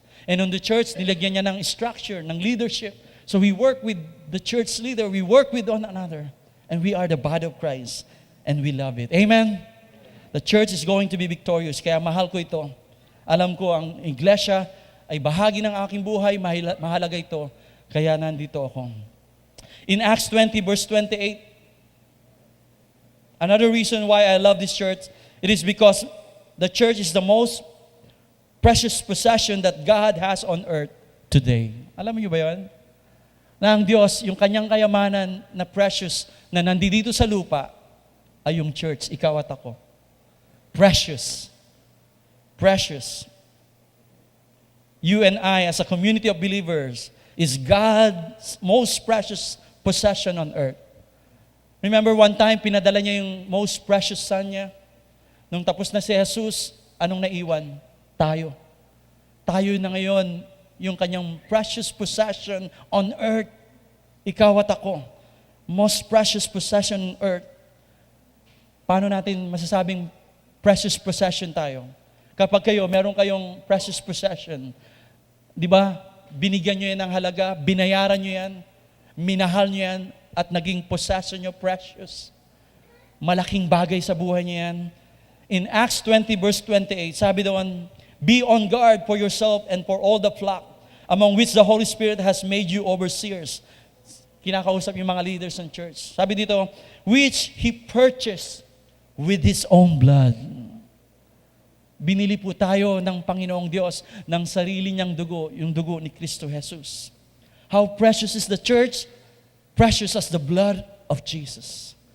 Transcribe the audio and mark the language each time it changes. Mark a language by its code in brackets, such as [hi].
[en] And on the church, [tl] nilagyan niya ng structure, ng leadership. [en] So we work with the church leader. We work with one another. And we are the body of Christ. And we love it. Amen? The church is going to be victorious. [tl] Kaya mahal ko ito. Alam ko ang iglesia ay bahagi ng aking buhay, mahalaga ito, kaya nandito ako. [en] In Acts 20 verse 28, another reason why I love this church, it is because the church is the most precious possession that God has on earth today. [tl] Alam niyo ba yun? Na ang Diyos, yung kanyang kayamanan na precious, na nandito sa lupa, ay yung church, ikaw at ako. [en] Precious. Precious. You and I, as a community of believers, is God's most precious possession on earth. Remember one time, [tl] pinadala niya yung [en] most precious son [tl] niya? Nung tapos na si Jesus, anong naiwan? Tayo. Tayo na ngayon, yung kanyang [en] precious possession on earth. [tl] Ikaw at ako. [en] Most precious possession on earth. [tl] Paano natin masasabing precious possession tayo? Kapag meron kayong precious possession, di ba, binigyan nyo yan ng halaga, binayaran nyo yan, minahal nyo yan, at naging possession nyo precious. Malaking bagay sa buhay nyo yan. [en] In Acts 20 verse 28, [tl] sabi doon, [en] be on guard for yourself and for all the flock, among which the Holy Spirit has made you overseers. [tl] Kinakausap yung mga leaders ng church. Sabi dito, [en] which He purchased with His own blood. [tl] Binili po tayo ng Panginoong Diyos ng sarili niyang dugo, yung dugo ni Kristo Jesus. [en] How precious is the church? Precious as the blood of Jesus.